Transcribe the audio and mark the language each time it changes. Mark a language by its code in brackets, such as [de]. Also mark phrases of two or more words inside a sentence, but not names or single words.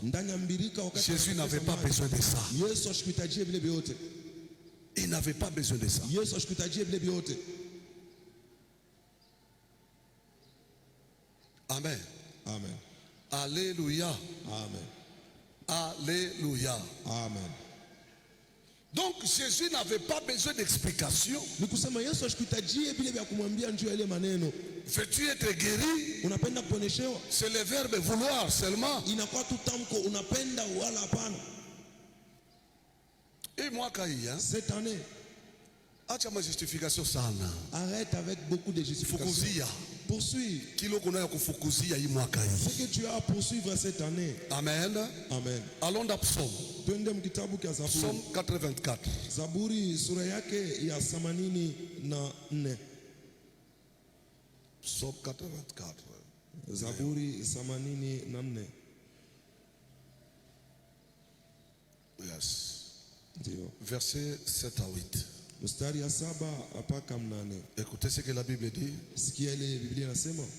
[sw] ndani ya mbirika. Wakati [fr] Jésus n'avait pas besoin de ça. [sw] Yesu ashikutajie vile vyote. [fr] Il n'avait pas besoin de ça. [sw] Yesu ashikutajie vile vyote. Amen. Amen. Alléluia. Amen. Alléluia. Amen. [fr] Donc Jésus n'avait pas besoin d'explication. [sw] Ni kusema Yesu ashikutajie vile vya kumwambia njoo ile maneno. [fr] Veux-tu être guéri? [sw] Unapenda kuponeshewa? [fr] C'est le verbe vouloir seulement. [sw] Inakuwa tu tamko unapenda wala hapana. [fr] Et moi Kaïa, Cette année, [sw] acha ma justification sana. [fr] arrête avec beaucoup de justifications. [sw] Fukuzia. [fr] Poursuis [sw] Kilo kuna ya kufukuzia hii mwaka hii. [fr] ce que tu as à poursuivre cette année. Amen. Amen. Allons dans Psaume. [sw] Twende mkitabu cha Zaburi. [fr] Psaume 84. [sw] Zaburi sura yake ya 84. [fr] Psaume 84. [sw] Zaburi 84. Yes. Ndio. [fr] Versets 7 à 8. [sw] Mstari ya 7 mpaka 8. [fr] Écoutez ce que la Bible dit. [sw] Sikia ile Biblia inasema.